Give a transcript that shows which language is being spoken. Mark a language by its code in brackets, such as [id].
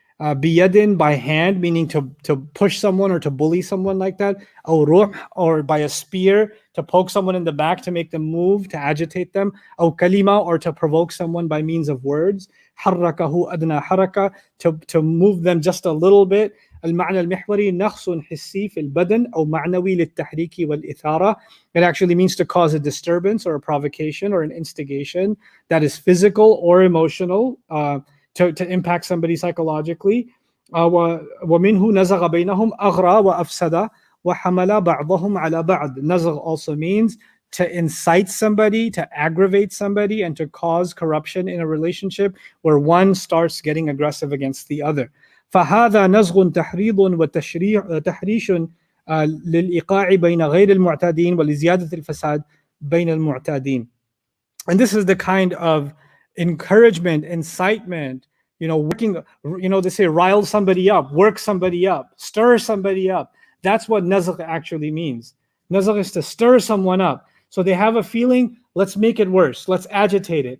[en] Biyadin, by hand, meaning to push someone or to bully someone like that. Or by a spear, to poke someone in the back to make them move, to agitate them. Kalima, or to provoke someone by means of words. [ar] حركه أدنى حركة, [en] to move them just a little bit. [ar] المعنى المحوري نقص حسي في البدن أو معنوي للتحريك والإثارة. [en] It actually means to cause a disturbance or a provocation or an instigation that is physical or emotional, to impact somebody psychologically. [ar] ومنه نزغ بينهم أغرى وأفسد وحمل بعضهم على بعض. [en] Nazgh also means to incite somebody, to aggravate somebody, and to cause corruption in a relationship where one starts getting aggressive against the other. [ar] فهذا نزغ تحريض وتحريش للإيقاع بين غير المعتادين ولزيادة الفساد بين المعتادين. [en] And this is the kind of encouragement, incitement, working, they say rile somebody up, work somebody up, stir somebody up. That's what nazgh actually means. Nazgh is to stir someone up. So they have a feeling, let's make it worse. Let's agitate it.